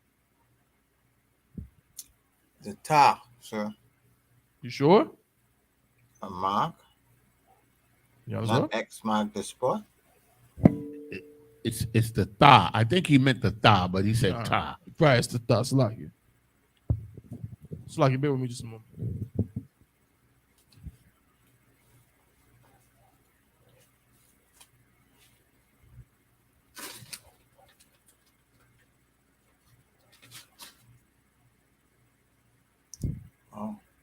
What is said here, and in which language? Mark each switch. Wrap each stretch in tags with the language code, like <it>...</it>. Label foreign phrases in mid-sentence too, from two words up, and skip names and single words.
<en>The ta, sir. You sure? A mark? You know, not X mark the spot? It's the tha. I think he meant the tha, but he said ta. Right, it's the tha. Slaki. Slaki, bear with me just a moment. Oh.</en>